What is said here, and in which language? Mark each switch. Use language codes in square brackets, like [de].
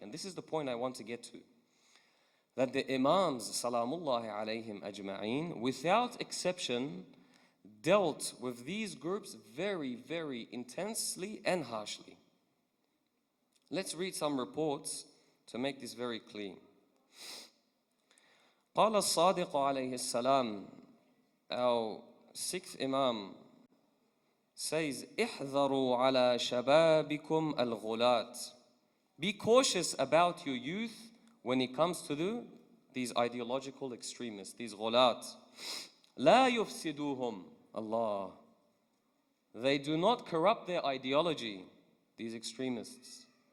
[en] And this is the point I want to get to. That the Imams, salamullahi alayhim ajma'een, without exception, dealt with these groups very, very intensely and harshly. Let's read some reports to make this very clear. [ar] قال الصادق عليه السلام, [en] our sixth Imam says, [ar] احذروا على شبابكم الغلات. [en] Be cautious about your youth when it comes to these ideological extremists, these ghulat. [ar] لا يفسدوهم. Allah. [en] They do not corrupt their ideology, these extremists.